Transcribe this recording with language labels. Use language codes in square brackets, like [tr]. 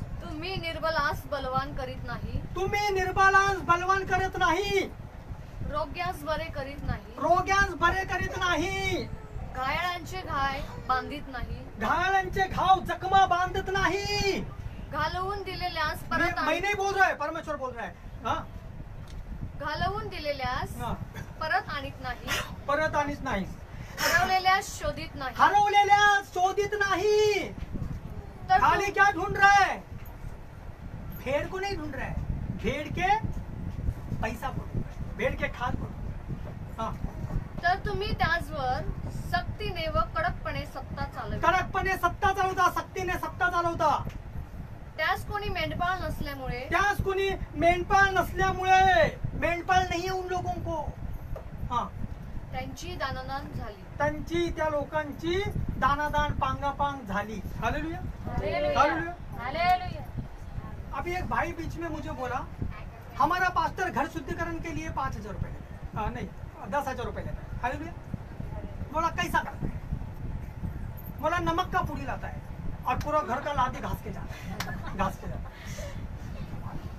[mr] तुम्ही निर्बलास बलवान करीत नाही, तुम्ही निर्बलांस बलवान करत नाही, रोग्यास बरे करीत नाही, रोग्यांस बरे करीत नाही, घायाळांचे घाय बांधित नाही, घायाळांचे घाव जखमा बांधत नाही। घालवून दिलेल्यास परत [hi] मैं नहीं बोल रहा है, परमेश्वर बोल रहा है। हाँ [mr] घालवून दिलेल्यास [hi] हाँ, [mr] परत आणीत नाही, परत आणीत नाही, हरवलेल्यास शोधित नाही, हरवलेल्या शोधित नहीं। तर [hi] खाली क्या ढूंढ रहा है? भेड़ को नहीं ढूंढ रहा है, भेड़ के पैसा को ढूंढ रहा है, भेड़ के खाद को ढूंढ रहा है। हाँ, [mr] तर तुम्ही त्याचवर सक्तीने व कडकपणे सत्ता चालवी, कडकपणे सत्ता चालवता, सक्तीने सत्ता चालवता। त्यास कोणी मेंढपाळ नसल्यामुळे, त्यास कोणी मेंढपाळ नसल्यामुळे, [hi] मेंढपाळ नहीं है उन लोगों को। हाँ, [mr] त्यांची दानादान झाली। त्यांची त्या लोकांची दानादान पांगापांग झाली। हालेलुया। हालेलुया। [hi] अभी एक भाई बीच में मुझे बोला, हमारा पास्टर घर शुद्धिकरण के लिए 5,000 रुपए लेता है, नहीं 10,000 रुपए लेता है। हालेलुया। बोला कैसा करता है? बोला नमक का पूरी लाता है और पूरा घर का लादी घास के जाता है, घास के जाता है।